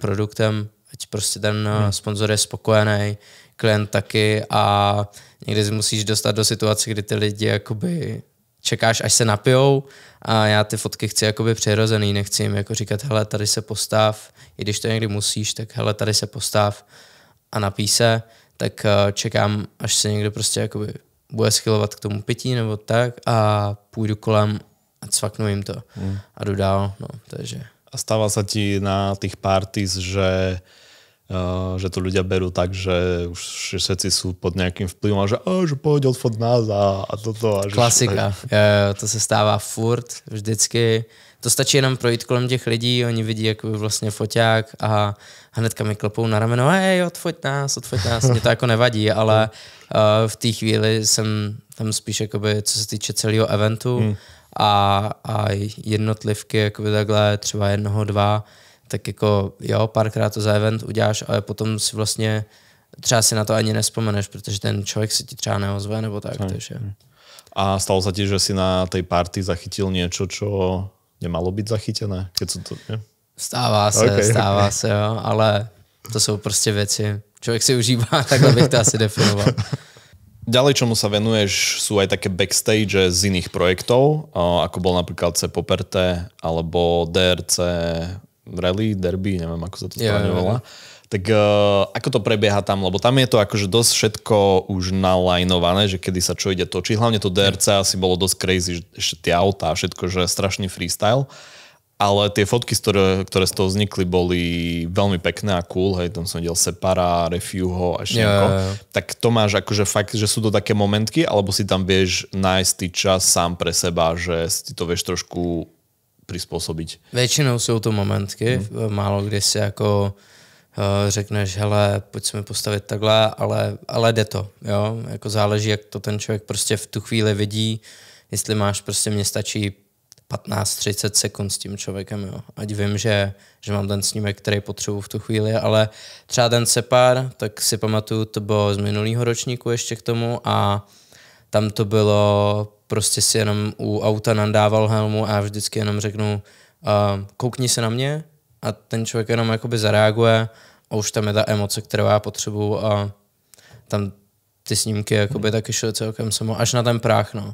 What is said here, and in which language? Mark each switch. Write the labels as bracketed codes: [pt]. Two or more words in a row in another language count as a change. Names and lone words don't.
[cs] produktem, ať prostě ten sponzor je spokojený, klient taky a někdy si musíš dostat do situace, kdy ty lidi jakoby čekáš, až se napijou a já ty fotky chci jakoby přirozený, nechci jim jako říkat, hele, tady se postav, i když to někdy musíš, tak hele, tady se postav a napij se, tak čekám, až se někdo prostě jakoby bude schylovat k tomu pití nebo tak a půjdu kolem a cvaknu jim to a jdu dál, no, takže. [sk] A stáva sa ti na tých parties, že to ľudia berú tak, že už všetci sú pod nejakým vplyvom a že poď odfot nás a toto. [cs] A klasika, to se stává furt, vždycky. To stačí jenom projít kolem těch lidí, oni vidí jako vlastně foťák a hnedka mi klopou na rameno, hej, odfoť nás, mě to jako nevadí, ale v té chvíli jsem tam spíš jakoby, co se týče celého eventu a jednotlivky, jakoby takhle, třeba 1, 2, tak jako jo, párkrát to za event uděláš, ale potom si vlastně třeba si na to ani nespomeneš, protože ten člověk se ti třeba neozve nebo tak. Takže. [sk] A stalo sa ti, že si na tej party zachytil niečo, čo nemalo byť zachytené? Keď sú to, nie? [cs] Stává se, jo, ale to jsou prostě věci. Člověk si užívá, takhle bych to asi definoval. [sk] Ďalej, čomu sa venuješ, sú aj také backstage z iných projektov, ako bol napríklad C Poperte alebo DRC Rally, Derby, neviem, ako sa to správne volá. Tak ako to prebieha tam? Lebo tam je to akože dosť všetko už nalajnované, že kedy sa čo ide točiť. Hlavne to DRC asi bolo dosť crazy, že ešte tie autá a všetko, že strašný freestyle. Ale tie fotky, ktoré z toho vznikli, boli veľmi pekné a cool. Hej, tam som videl Separa, Refuho a ešte nieko. Tak to máš akože fakt, že sú to také momentky, alebo si tam vieš nájsť ty čas sám pre seba, že si to vieš trošku prispôsobiť? [cs] Většinou jsou to momentky. Málo kdy si jako řekneš, hele, pojď se mi postavit takhle, ale jde to, jo, jako záleží, jak to ten člověk prostě v tu chvíli vidí, jestli máš prostě, mně stačí 15-30 sekund s tím člověkem, jo, ať vím, že mám ten snímek, který potřebuji v tu chvíli, ale třeba ten Separ, tak si pamatuju, to bylo z minulého ročníku ještě k tomu a tam to bylo, prostě si jenom u auta nandával helmu a já vždycky jenom řeknu, koukni se na mě a ten člověk jenom jakoby zareaguje a už tam je ta emoce, kterou já potřebuju a tam ty snímky jakoby taky šly celkem samo, až na ten prach, no.